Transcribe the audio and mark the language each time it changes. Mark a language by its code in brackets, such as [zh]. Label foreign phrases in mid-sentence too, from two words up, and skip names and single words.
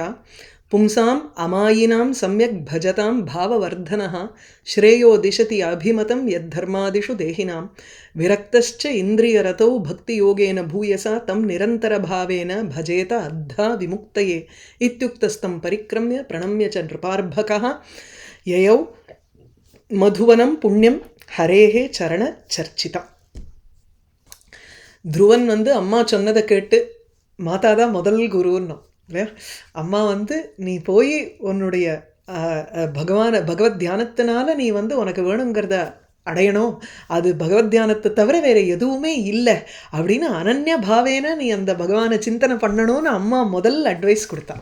[sa] पुंसाम् अमायिनां सम्यक् भजतां भाववर्धनः श्रेयो दिशति अभिमतं यद्धर्मादिषु देहिनां विरक्तश्च इन्द्रियरतौ भक्तियोगेन भूयसा तं निरन्तरभावेन भजेत अद्धा विमुक्तये इत्युक्तस्तं परिक्रम्य प्रणम्य च नृपार्भकः ययौ मधुवनं पुण्यं हरेः चरणचर्चितम्. [ta] த்ருவன் வந்து அம்மா சொன்னதை கேட்டு மாதா தான் முதல் குருன்னோம் இல்லையா. அம்மா வந்து நீ போய் உன்னுடைய பகவத் தியானத்தினால நீ வந்து உனக்கு வேணுங்கிறத அடையணும், அது பகவத் தியானத்தை தவிர வேறு எதுவுமே இல்லை அப்படின்னு [sa] அனன்ய பாவேன [ta] நீ அந்த பகவானை சிந்தனை பண்ணணும்னு அம்மா முதல் அட்வைஸ் கொடுத்தான்.